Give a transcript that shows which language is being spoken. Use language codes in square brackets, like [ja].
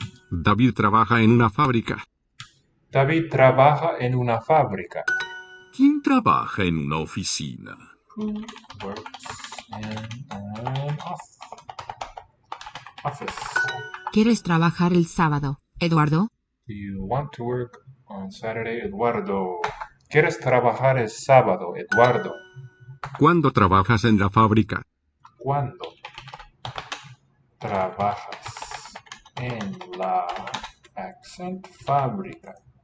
[es] David trabaja en una fábrica. David trabaja en una fábrica. ¿Quién trabaja en una oficina? [en] Who works in an office? [es] ¿Quieres trabajar el sábado, Eduardo? [en] Do you want to work on Saturday, Eduardo? [es] ¿Quieres trabajar el sábado, Eduardo? ¿Cuándo trabajas en la fábrica? ¿Cuándo trabajas en la accent fábrica?